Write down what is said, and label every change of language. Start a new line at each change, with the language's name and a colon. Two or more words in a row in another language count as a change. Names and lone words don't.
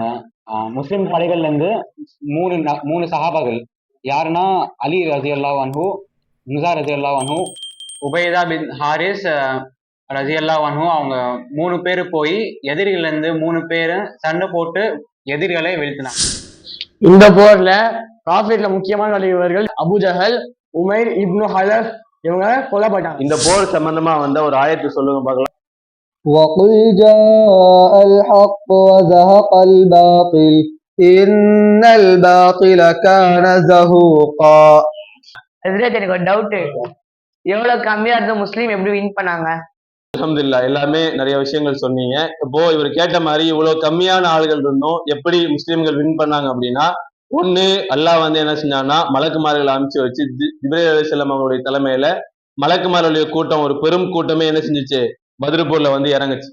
Tamil: முஸ்லிம் படைகள்ல இருந்து மூணு சஹாபாக்கள், யாருன்னா அலி
Arabic: رضي الله عنه,
Tamil: முஸா
Arabic: رضي الله عنه,
Tamil: உபைதா பின் ஹாரிஸ்
Arabic: رضي الله عنه,
Tamil: அவங்க 3 பேர் போய் எதிரிகள்ல இருந்து 3 பேர் சண்டை போட்டு எதிரிகளை வீழ்த்தினாங்க. இந்த போர்ல காஃபிர்ல முக்கியமான தலைவர்கள் அபூ ஜஹல், உமைர் இப்னு ஹலஃப் இவங்க கொல்லப்பட்டாங்க. இந்த போர் சம்பந்தமா வந்த ஒரு ஆயத்து சொல்லுங்க பார்க்கலாம்.
Arabic: وَقُلْ جَاءَ الْحَقُّ وَزَهَقَ الْبَاطِلُ إِنَّ الْبَاطِلَ كَانَ زَهُوقًا.
Tamil: எனக்கு ஒரு டவுட், எவ்வளவு கம்மியா இருந்த முஸ்லீம் எப்படி வின் பண்ணாங்க? அல்ஹம்துலில்லாஹ், எல்லாமே நிறைய விஷயங்கள் சொன்னீங்க. இப்போ இவர் கேட்ட மாதிரி இவ்வளவு கம்மியான ஆளுகள் இருந்தும் எப்படி முஸ்லிம்கள் வின் பண்ணாங்க அப்படின்னா, ஒண்ணு அல்லாஹ் வந்து என்ன செஞ்சான்னா மலக்குமார்களை அமைச்சு வச்சு ஜிப்ரீல் அலைஹிஸ்ஸலாம் அவங்களுடைய தலைமையில மலக்குமார்களுடைய கூட்டம், ஒரு பெரும் கூட்டமே என்ன செஞ்சுச்சு, பத்ர் போர்ல வந்து இறங்குச்சு.